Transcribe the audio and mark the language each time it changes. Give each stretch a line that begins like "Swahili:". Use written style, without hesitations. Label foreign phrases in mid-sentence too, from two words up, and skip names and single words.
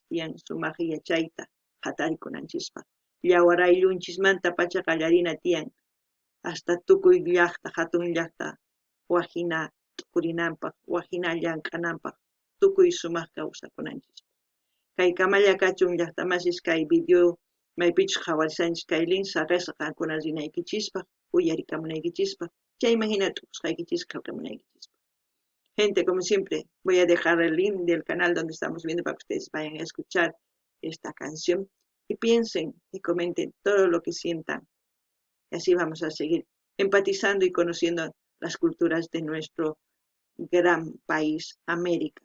Quechua: tiyan sumaq yachayta hatarikunanchispaq yawar ayllunchismanta pacha qallarina tiyan hasta tukuy llaqta hatun llaqta wahina tukurinanpaq wahina llank'ananpaq tukuy sumaq kawsakunanchis kay kamalla kachun llaqtamasis kay video maypichus qhawarishanchis kay link saqesqa qankuna rinaykichispaq uyarikamunaykichispaq chayman hina t'uqusqaykichis qillqamunaykichispaq.
Spanish: Gente, como siempre, voy a dejar el link del canal donde estamos viendo para que ustedes vayan a escuchar esta canción y piensen y comenten todo lo que sientan. Y así vamos a seguir empatizando y conociendo las culturas de nuestro gran país, América.